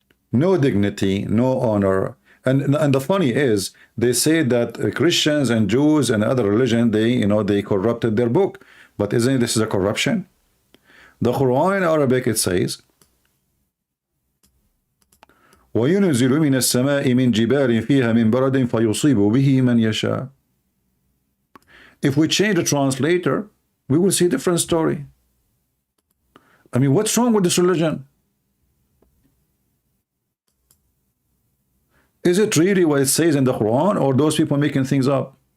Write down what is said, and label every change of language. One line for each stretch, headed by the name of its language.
English: No dignity, no honor. And the funny is, they say that Christians and Jews and other religion, they corrupted their book. But isn't this a corruption? The Quran in Arabic, it says,
Arabic: وَيُنْزِلُ مِنَ السَّمَاءِ مِنْ جِبَالٍ فِيهَا مِنْ بَرَدٍ فَيُصِيبُ بِهِ مَنْ يَشَاءُ.
English: If we change the translator, we will see a different story. I mean, what's wrong with this religion? Is it really what it says in the Quran, or those people making things up?